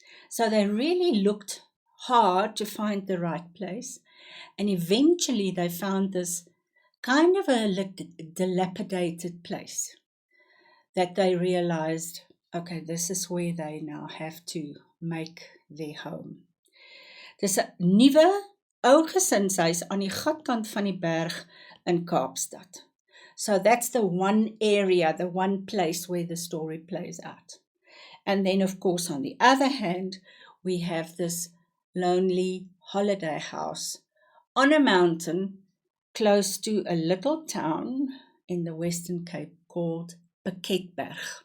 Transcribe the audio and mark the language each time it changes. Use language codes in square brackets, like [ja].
[en] So they really looked hard to find the right place, and eventually they found this kind of a dilapidated place that they realized, okay, this is where they now have to make their home. [af] Dis 'n nuwe ou gesinshuis aan die gatkant van die berg in Kaapstad. [en] So that's the one area, the one place where the story plays out. And then, of course, on the other hand, we have this lonely holiday house on a mountain close to a little town in the Western Cape called Piketberg.